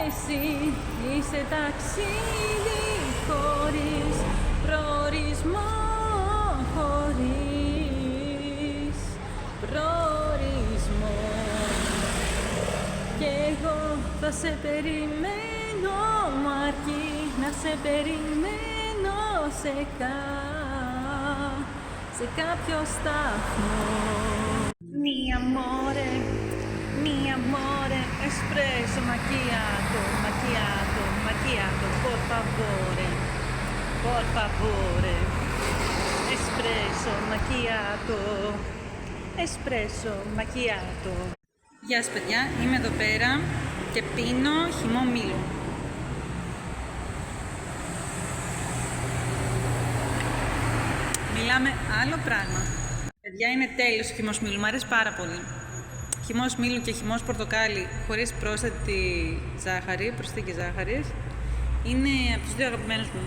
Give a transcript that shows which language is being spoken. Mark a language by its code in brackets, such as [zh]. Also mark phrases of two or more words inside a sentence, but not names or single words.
[el] εσύ είσαι ταξίδι χωρίς προορισμό, χωρίς προορισμό. Κι εγώ θα σε περιμένω, μου αρκεί να σε περιμένω σε κάποιο σταθμό. [it] Mi amore, espresso macchiato, macchiato, macchiato, [es] por favore, [it] espresso macchiato, espresso macchiato. [el] Γεια σας παιδιά, είμαι εδώ πέρα και πίνω χυμό μήλου. Μιλάμε άλλο πράγμα. Παιδιά, είναι τέλειος ο χυμός μήλου, μου αρέσει πάρα πολύ. Χυμός μήλου και χυμός πορτοκάλι χωρίς πρόσθετη ζάχαρη, προσθήκη ζάχαρης, είναι από τους δύο αγαπημένους μου.